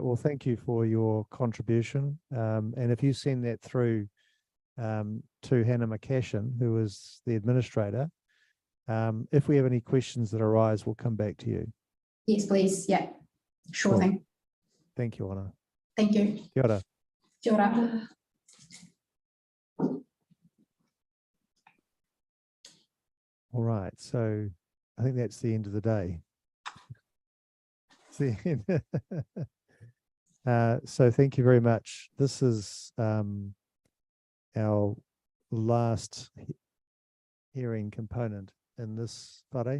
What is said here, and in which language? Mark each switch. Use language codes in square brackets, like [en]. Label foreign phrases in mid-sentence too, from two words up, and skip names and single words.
[en] Well, thank you for your contribution. And if you send that through to Hannah McCashin, who is the administrator, if we have any questions that arise, we'll come back to you. Yes, please. Yeah, sure Cool. thing. Thank you, Onur. Thank you. [mi] Kia ora. Kia ora. [en] All right. So I think that's the end of the day. It's the end. So thank you very much. This is our last hearing component in this whare.